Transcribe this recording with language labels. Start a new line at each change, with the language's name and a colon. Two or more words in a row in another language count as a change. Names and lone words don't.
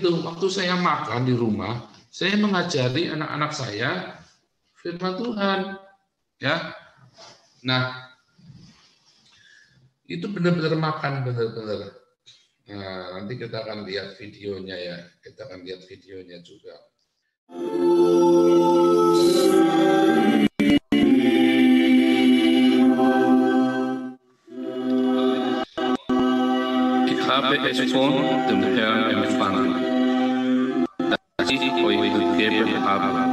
Indonesian: Waktu saya makan di rumah, saya mengajari anak-anak saya firman Tuhan. Ya, nah itu benar-benar makan benar-benar. Nah, nanti kita akan lihat videonya ya. Kita akan lihat videonya juga.
German: Habe es von dem Herrn empfangen, dass ich euch gegeben habe.